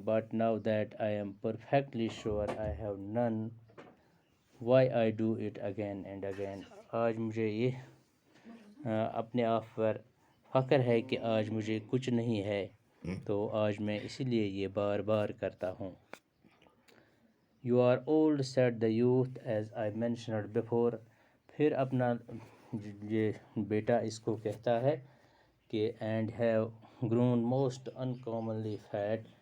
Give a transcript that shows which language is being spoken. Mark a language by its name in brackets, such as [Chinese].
[English] But now that I am perfectly sure I have none, why I do it again and again. [Urdu] آج مجھے یہ اپنے آپ پر فخر ہے کہ آج مجھے کچھ نہیں ہے, تو آج میں اسی لیے یہ بار بار کرتا ہوں. [English] You are old, said the youth, as I mentioned before. [Urdu] پھر اپنا یہ بیٹا اس کو کہتا ہے کہ [English] and have grown most uncommonly fat.